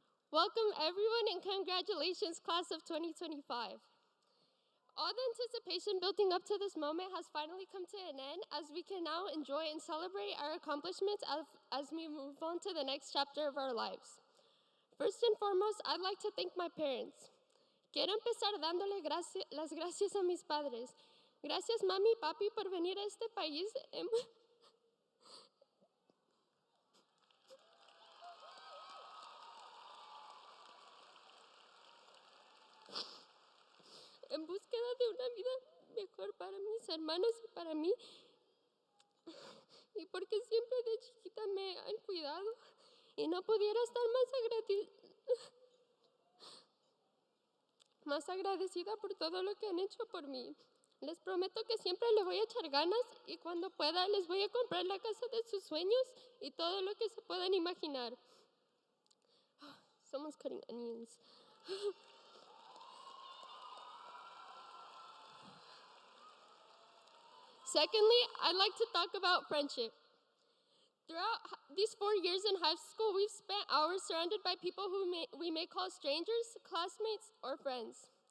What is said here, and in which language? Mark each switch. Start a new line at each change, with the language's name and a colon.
English: Welcome everyone and congratulations class of 2025. All the anticipation building up to this moment has finally come to an end as we can now enjoy and celebrate our accomplishments as we move on to the next chapter of our lives. First and foremost, I'd like to thank my parents.
Spanish: Quiero empezar dándole las gracias a mis padres. Gracias mami y papi por venir a este país. En búsqueda de una vida mejor para mis hermanos y para mí. Y porque siempre de chiquita me han cuidado y no pudiera estar más agradecida por todo lo que han hecho por mí. Les prometo que siempre le voy a echar ganas y cuando pueda les voy a comprar la casa de sus sueños y todo lo que se puedan imaginar.
English: Someone's cutting onions. Secondly, I'd like to talk about friendship. Throughout these 4 years in high school, we've spent hours surrounded by people who we may call strangers, classmates, or friends.